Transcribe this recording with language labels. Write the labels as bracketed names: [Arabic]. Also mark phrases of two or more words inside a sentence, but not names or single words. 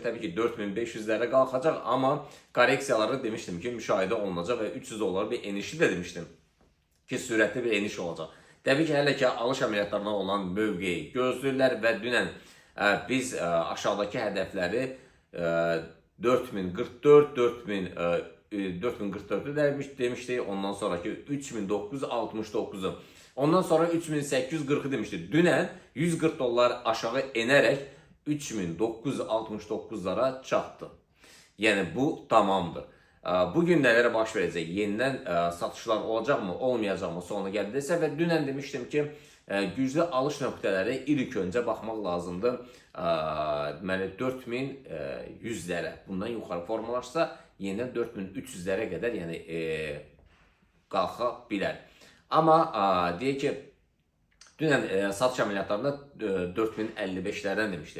[Azerbaijani] Təbii ki, 4500'lərə qalxacaq, amma koreksiyaları demişdim ki, müşahidə olunacaq və 300 dolar bir enişi de demişdim ki, sürətli bir eniş olacaq. Təbii ki, hələ ki, alış əməliyyatlarına olan mövqeyi gözləyirlər və dünən biz aşağıdakı hədəfləri 4044, [Turkish] 4044'ü demiştik. Ondan sonraki 3969'u. Ondan sonra 3840'ı demiştik. Dünen 140 dolar aşağı inerek 3969'lara çattı. Yani bu tamamdır. Bugün nelere baş verecek? Yeniden satışlar olacak mı, olmayacak mı sonra geldiyse ve dünen demiştim ki [Azerbaijani] güclü alış nöqtələri ilk öncə baxmaq lazımdır. Deməli 4100'lərə bundan yuxarı formalaşsa yenidən 4300'lərə qədər yəni qalxa bilər. Amma deyək ki dünən satış əməliyyatlarında 4055'lərdən demişdi.